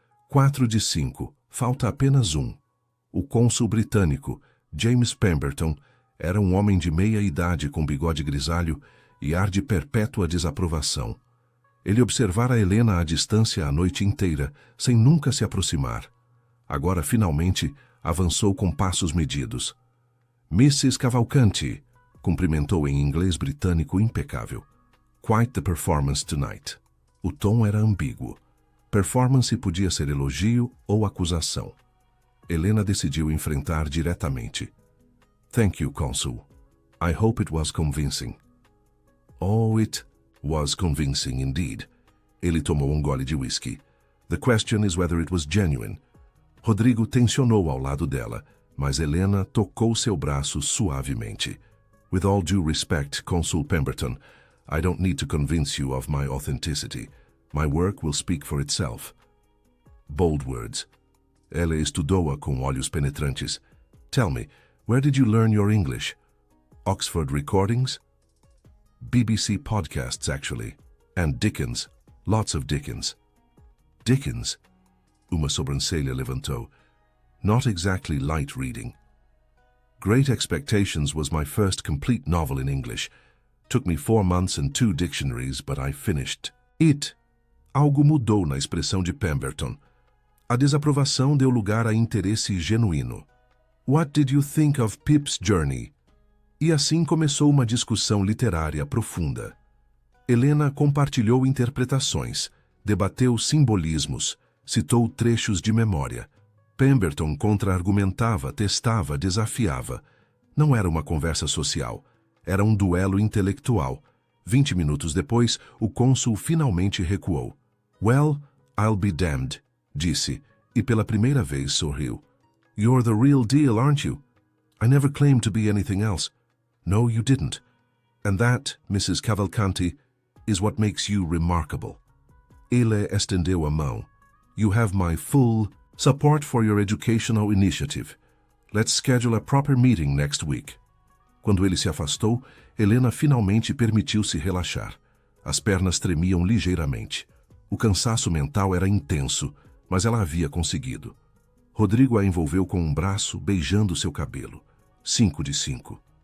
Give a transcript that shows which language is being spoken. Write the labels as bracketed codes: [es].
[pt] 4 de 5, falta apenas um. O cônsul britânico, James Pemberton, era um homem de meia idade com bigode grisalho e ar de perpétua desaprovação. Ele observara Helena à distância a noite inteira, sem nunca se aproximar. Agora, finalmente, avançou com passos medidos. Mrs. Cavalcanti, cumprimentou em inglês britânico impecável. [en] Quite the performance tonight. [pt] O tom era ambíguo. Performance podia ser elogio ou acusação. Helena decidiu enfrentar diretamente. [en] Thank you, Consul. I hope it was convincing. Oh, it was convincing indeed. [pt] Ele tomou um gole de whisky. [en] The question is whether it was genuine. [pt] Rodrigo tensionou ao lado dela, mas Helena tocou seu braço suavemente. [en] With all due respect, Consul Pemberton, I don't need to convince you of my authenticity. My work will speak for itself. Bold words. [pt] Ela estudou-a com olhos penetrantes. [en] Tell me, where did you learn your English? Oxford recordings? BBC podcasts, actually. And Dickens. Lots of Dickens. Dickens? [pt] Uma sobrancelha levantou. [en] Not exactly light reading. Great Expectations was my first complete novel in English. Took me 4 months and 2 dictionaries, but I finished it. [pt] Algo mudou na expressão de Pemberton. A desaprovação deu lugar a interesse genuíno. [en] What did you think of Pip's Journey? [pt] E assim começou uma discussão literária profunda. Helena compartilhou interpretações, debateu simbolismos, citou trechos de memória. Pemberton contra-argumentava, testava, desafiava. Não era uma conversa social, era um duelo intelectual. 20 minutos depois, o cônsul finalmente recuou. [en] Well, I'll be damned, [pt] disse, e pela primeira vez sorriu. [en] You're the real deal, aren't you? I never claimed to be anything else. No, you didn't. And that, Mrs. Cavalcanti, is what makes you remarkable. [pt] Ele estendeu a mão. [en] You have my full support for your educational initiative. Let's schedule a proper meeting next week. [pt] Quando ele se afastou, Helena finalmente permitiu-se relaxar. As pernas tremiam ligeiramente. O cansaço mental era intenso, mas ela havia conseguido. Rodrigo a envolveu com um braço, beijando seu cabelo. 5 de 5.